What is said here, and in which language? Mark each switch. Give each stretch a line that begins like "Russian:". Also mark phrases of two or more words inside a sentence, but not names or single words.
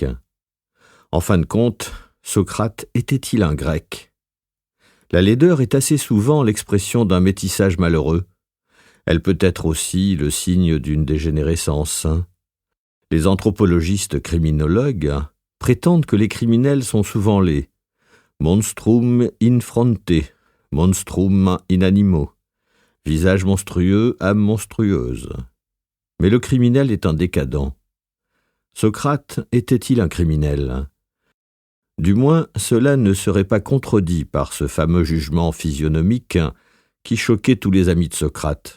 French: En fin de compte, Socrate était-il un Grec ? La laideur est assez souvent l'expression d'un métissage malheureux. Elle peut être aussi le signe d'une dégénérescence. Les anthropologistes criminologues prétendent que les criminels sont souvent laids.
Latin: Monstrum in fronte, monstrum in animo.
French: Visage monstrueux, âme monstrueuse. Mais le criminel est un décadent. Socrate était-il un criminel ? Du moins, cela ne serait pas contredit par ce fameux jugement physionomique qui choquait tous les amis de Socrate.